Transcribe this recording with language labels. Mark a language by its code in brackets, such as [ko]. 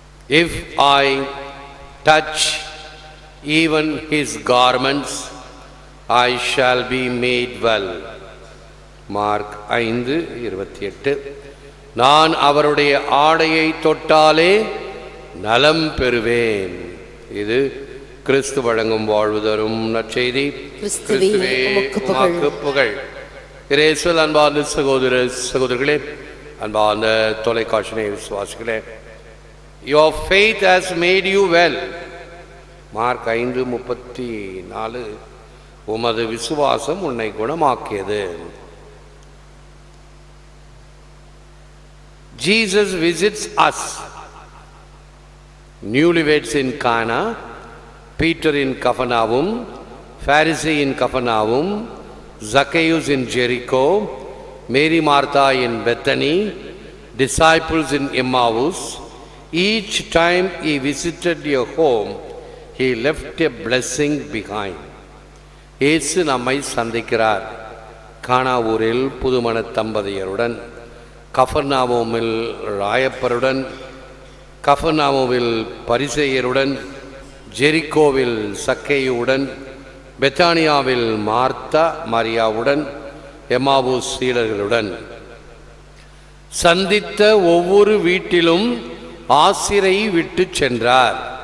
[en] If I touch even his garments, I shall be made well. [ta] Mark 5:28. நான் அவருடைய ஆடையை தொட்டாலே நலம் பெறுவேன். இது கிறிஸ்து வழங்கும் வாழ்வு தரும் நற்செய்தி. கிறிஸ்துவே உமக்கு புகழ். இயேசுவில் அன்பார்ந்த சகோதர சகோதரிகளே, அன்பார்ந்த தொலைக்காட்சி விசுவாசிகளே, [en] your faith has made you well. [ta] Mark 5:34. உமது விசுவாசம் உன்னை குணமாக்கியது. [en] Jesus visits us. Newlyweds in Cana, Peter in Capernaum, Pharisee in Capernaum, Zacchaeus in Jericho, Mary Martha in Bethany, disciples in Emmaus. Each time he visited your home, he left a blessing behind. [ta] இயேசு நம்மை சந்திக்கிறார். கானா ஊரில் புதுமண தம்பதியருடன், கஃபர்நாவுமில் ராயப்பருடன், கஃபர்நாவுமில் பரிசேயருடன், ஜெரிகோவில் சக்கேயுடன், பெத்தானியாவில் Martha மரியாவுடன், எம்மாவூஸ் சீடர்களுடன் சந்தித்த ஒவ்வொரு வீட்டிலும் ஆசிரை விட்டு சென்றார்.